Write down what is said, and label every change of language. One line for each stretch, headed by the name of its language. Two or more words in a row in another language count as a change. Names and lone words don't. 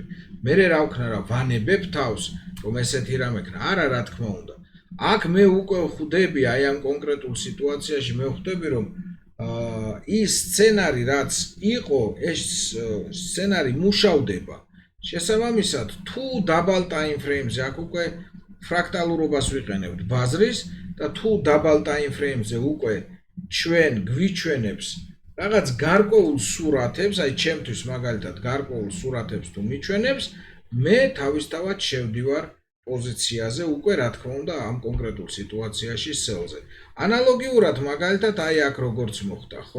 Georgian: მე რა ვქნა რა ვანებებ თავს, რომ ესეთი რამე ქნა. არა, რა თქმა უნდა. აქ მე უკვე ხვდები აი ამ კონკრეტულ სიტუაციაში მე ხვდები რომ ის სცენარი რაც იყო, ეს სცენარი მუშავდება. შესაბამისად, თუ დაბალ
English: time frame-
Georgian: ზე აქ უკვე ფრაქტალურობას ვიყენებთ ბაზრის და თუ დაბალ
English: time frame-
Georgian: ზე უკვე ჩვენ გვიჩვენებს რაღაც გარკვეულ სურათებს, აი ჩემთვის მაგალითად გარკვეულ სურათებს თუ მიჩვენებს, მე თავისთავად შევდივარ პოზიციაზე უკვე რა თქმა უნდა ამ კონკრეტულ სიტუაციაში სელზე. ანალოგიურად მაგალითად აი აქ როგორც მოხდა, ხო?